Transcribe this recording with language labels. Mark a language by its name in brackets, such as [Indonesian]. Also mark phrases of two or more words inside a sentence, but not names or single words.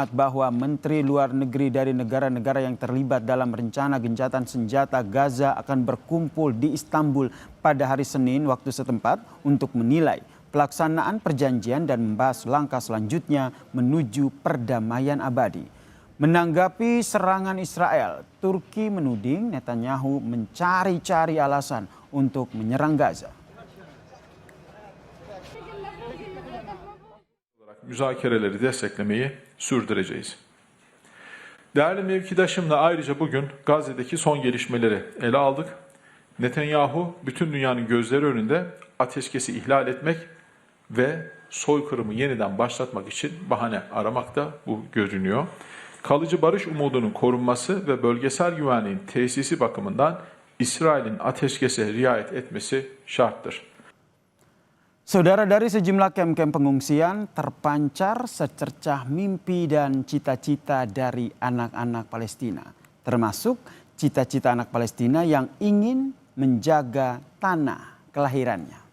[Indonesian] bahwa Menteri Luar Negeri dari negara-negara yang terlibat dalam rencana gencatan senjata Gaza akan berkumpul di Istanbul pada hari Senin waktu setempat untuk menilai pelaksanaan perjanjian dan membahas langkah selanjutnya menuju perdamaian abadi. Menanggapi serangan Israel, Turki menuding Netanyahu mencari-cari alasan untuk menyerang Gaza. [Turkish] Müzakereleri desteklemeyi sürdüreceğiz. Değerli mevkidaşımla ayrıca bugün Gazze'deki son gelişmeleri ele aldık. Netanyahu bütün dünyanın gözleri önünde ateşkesi ihlal etmek ve soykırımı yeniden başlatmak için bahane aramakta, bu görünüyor. Kalıcı barış umudunun korunması ve bölgesel güvenliğin tesisi bakımından İsrail'in ateşkese riayet etmesi şarttır. [Indonesian] Saudara, dari sejumlah kem-kem pengungsian terpancar secercah mimpi dan cita-cita dari anak-anak Palestina. Termasuk cita-cita anak Palestina yang ingin menjaga tanah kelahirannya.